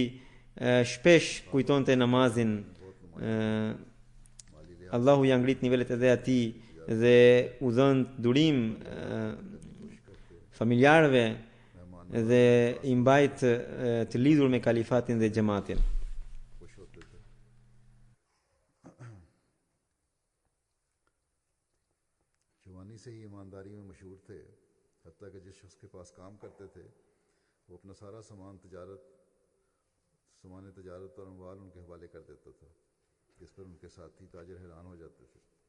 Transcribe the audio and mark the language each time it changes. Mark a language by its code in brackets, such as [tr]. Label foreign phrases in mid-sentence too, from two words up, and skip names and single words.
[sq] Shpesh kujtonte namazin. Allahu ja ngrit nivelet edhe atij dhe u dhën durim familjarëve dhe i mbajt të lidhur me kalifatin dhe xhamatin. [ur] جوانی سے ہی ایمانداری میں مشہور تھے، حتیٰ کہ جس شخص کے پاس کام کرتے تھے وہ اپنا سارا سامان تجارت اور اموال ان کے حوالے کر دیتا تھا، جس پر ان کے ساتھی تاجر حیران ہو جاتے تھے.